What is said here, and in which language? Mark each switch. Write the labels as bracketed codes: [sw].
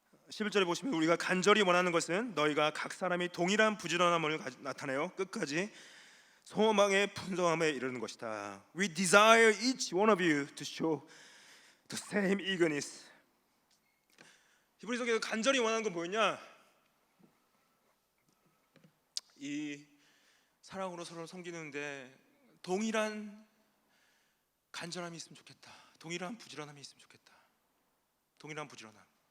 [ko] (11) 절에 보시면 우리가 간절히 원하는 것은 너희가 각 사람이 동일한 부지런함을 나타내어 끝까지 소망의 풍성함에 이르는 것이다. [en] We desire each one of you to show the same eagerness. [ko] 히브리서에서 간절히 원하는 건 뭐였냐? 이 사랑으로 서로를 섬기는데 동일한 간절함이 있으면 좋겠다. 동일한 부지런함이 있으면 좋겠다. 동일한 부지런함.